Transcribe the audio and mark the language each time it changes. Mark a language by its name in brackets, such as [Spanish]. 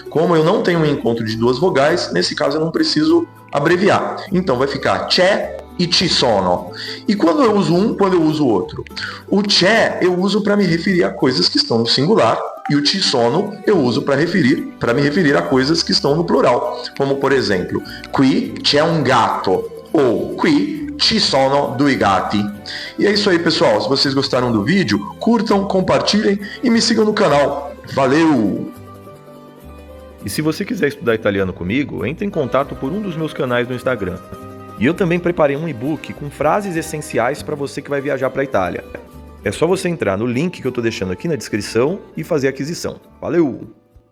[Portuguese] Como eu não tenho um encontro de duas vogais, nesse caso eu não preciso abreviar. Então vai ficar c'è e ci sono. E quando eu uso um, quando eu uso o outro? O c'è eu uso para me referir a coisas que estão no singular, e o ci sono eu uso para me referir a coisas que estão no plural. Como, por exemplo, [Italian] qui c'è un gatto, [Portuguese] ou [Italian] qui ci sono due gatti. [Portuguese] E é isso aí, pessoal. Se vocês gostaram do vídeo, curtam, compartilhem e me sigam no canal. Valeu! E se você quiser estudar italiano comigo, entre em contato por um dos meus canais no Instagram. E eu também preparei um e-book com frases essenciais para você que vai viajar para a Itália. É só você entrar no link que eu estou deixando aqui na descrição e fazer a aquisição. Valeu!